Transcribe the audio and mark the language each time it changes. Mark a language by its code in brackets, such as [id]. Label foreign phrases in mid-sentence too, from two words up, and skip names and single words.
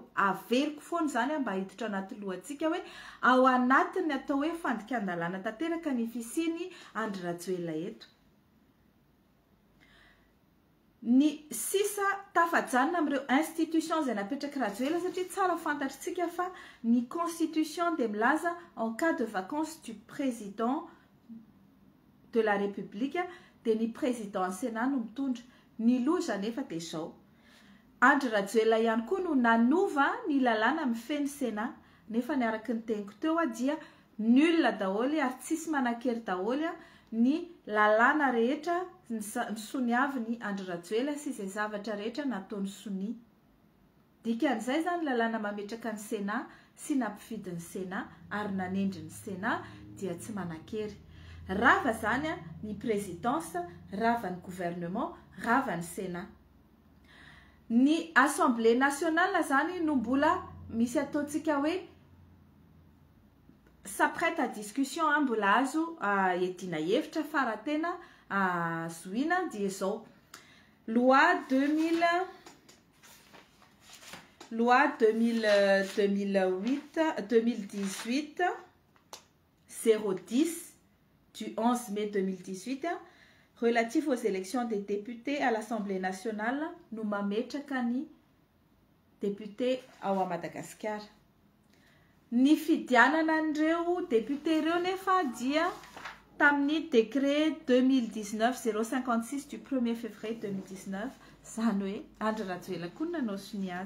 [mg] Averiko foana zany mba hiditra anaty lohantsika hoe ao anatiny atao hoe fandikan-dalàna tanteraka ny fisiny Andry Rajoelina eto. Ny sisa tafajanona amin'ireo institution izay napetraka Rajoelina satria tsara fantatritsika fa ny constitution dia milaza [fr] en cas de vacances du président de la République [mg] dia ny [fr] président Sénat [mg] no mitondra. Ny loza nefa dia izao. Andry Rajoelina ihany koa no nanova ny lalàna mifeny Sénat, nefa ny araka ny teniko teo dia nul daholo ary tsisy manan-kery daholo ny lalàna rehetra ny soniavy ny Andry Rajoelina sy izay zavatra rehetra nataony soni. Dikan'izay zany lalàna mametraka ny Sénat sy nampifidy ny Sénat ary nanendry ny Sénat dia tsy manan-kery. Rava zany ny présidence, rava ny gouvernement, rava ny Sénat. Ny [fr] Assemblée nationale [mg] zany no mbola misy ataontsika hoe [fr] s'apprête à discussion [mg] mbola azo edina hevitra faratena zoina dia zao. [fr] Loi 2018 010 du 11 mai 2018 relatif aux élections des députés à l'Assemblée nationale [mg] no mametraka ny député ao Madagascar. Ny fidianana an'ireo député ireo nefa dia tamin'ny [fr] décret 2019-056 du 1er février 2019 [mg] zany hoe Andry Rajoelina koa nanao soni azy.